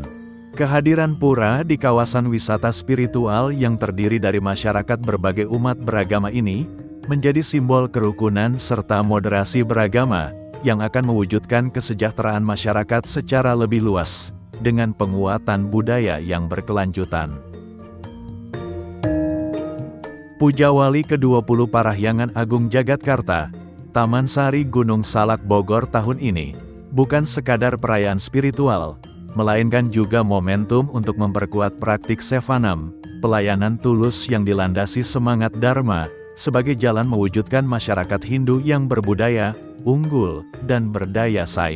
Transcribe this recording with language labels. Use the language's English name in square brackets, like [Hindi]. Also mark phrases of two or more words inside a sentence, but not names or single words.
[Indonesian] Kehadiran pura di kawasan wisata spiritual yang terdiri dari masyarakat berbagai umat beragama ini, menjadi simbol kerukunan serta moderasi beragama, yang akan mewujudkan kesejahteraan masyarakat secara lebih luas, dengan penguatan budaya yang berkelanjutan. Pujawali ke-20 Parahyangan Agung Jagatkarta, Taman Sari Gunung Salak Bogor tahun ini, bukan sekadar perayaan spiritual, melainkan juga momentum untuk memperkuat praktik Sevanam, pelayanan tulus yang dilandasi semangat Dharma, sebagai jalan mewujudkan masyarakat Hindu yang berbudaya, unggul, dan berdaya saing.